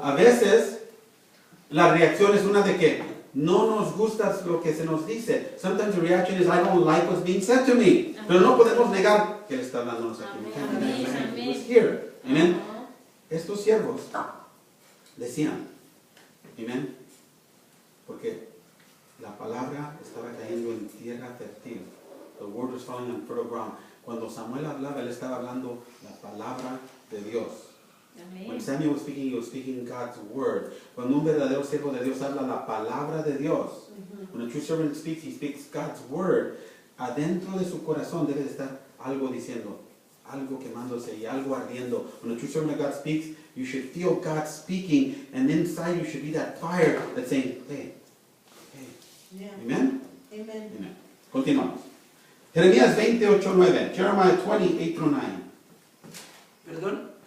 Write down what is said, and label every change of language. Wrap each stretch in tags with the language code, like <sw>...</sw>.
<es>A veces la reacción es una de que no nos gusta lo que se nos dice.</es> <en>Sometimes the reaction is I don't like what's being said to me.</en> <es>Pero no podemos negar que Él está hablándonos aquí.</es> <en>We can't deny</en> <es>Amén,</es> <en>that. He was</en> <es>amén.</es> <en>here. Amen. Ajá.</en> <es>Estos siervos decían, amén, porque la palabra estaba cayendo en tierra fértil.</es> <en>The word was falling on fertile ground.</en> <es>Cuando Samuel hablaba, él estaba hablando la palabra de Dios.</es> <en>When</en> <es>Amén.</es> <en>Samuel was speaking, he was speaking God's word.</en> <es>Cuando un verdadero siervo de Dios habla la palabra de Dios,</es> <en>when a true servant speaks, he speaks God's word.</en> <es>Adentro de su corazón debe de estar algo diciendo, algo quemándose y algo ardiendo.</es> <en>When a true servant of God speaks, you should feel God speaking, and inside you should be that fire that's saying, hey, hey. Yeah. Amen? Amen.</en> <es>Amen. Continuamos. Jeremías 28:9.</es> <en>Jeremiah 28:9.</en> <es>¿Perdón?</es>